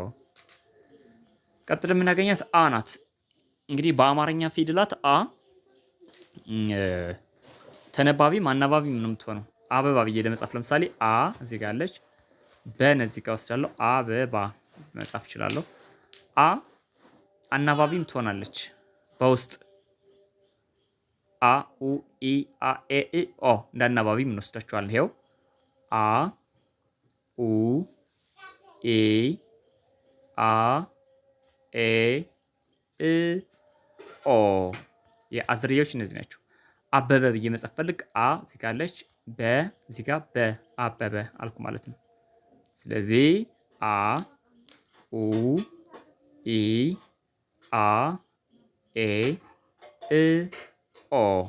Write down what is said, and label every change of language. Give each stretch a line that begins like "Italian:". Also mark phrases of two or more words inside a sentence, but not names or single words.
Amharic: ቀጥል የምናገኛት አ ናት። እንግዲህ በአማርኛ ፊደላት አ ተነባቢም አናባቢም ነው የምትሆነው። አበባ ብዬ ለመጻፍ ለምሳሌ አ እዚህ ጋር አለች። በነዚህ ጋር ወስዳለሁ። አበባ መጻፍ እችላለሁ። አ አናባቢም ትሆናለች በውስጥ አ ኡ ኢ አ ኤ እ ኦ እንደ አናባቢም እንወስዳቸዋለን። ይኸው አ ኡ ኢ አ ኤ እ ኦ። የአ ዝርያዎች እነዚህ ናቸው። አበበ ብዬ መጻፍ ፈልግ አ እዚህ ጋር አለች። በ እዚህ ጋር በ አበበ አልኩ ማለት ነው። ስለዚህ አ ኡ ኢ አ ኤ እ ኦ።